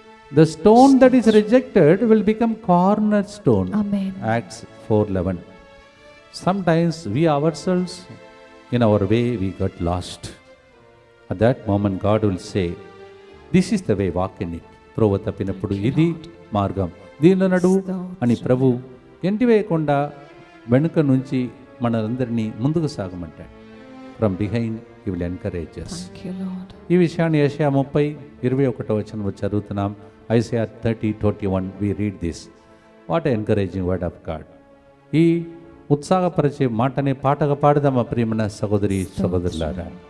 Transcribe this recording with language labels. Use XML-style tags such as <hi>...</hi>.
<en>The stone that is rejected will become cornerstone. Amen. Acts 4:11. Sometimes we ourselves, in our way, we got lost. At that moment, God will say, "This is the way, walk in it."</en> <te>త్రోవ తప్పినప్పుడు ఇది మార్గం, దీనిలో నడువు అని ప్రభు ఎంటి వేయకుండా వెనుక నుంచి మనందరినీ ముందుకు సాగమంటాడు.</te> <en>From behind he will encourage us.</en> <te>ఈ విషయాన్ని యెషయా 30:21 చదువుతున్నాం.</te> <en>Isaiah 30:21 we read this. What an encouraging word of God.</en> <te>ఈ ఉత్సాహపరిచే మాటనే పాటగా పాడదామా ప్రియమైన సహోదరి సహోదరులారా.</te>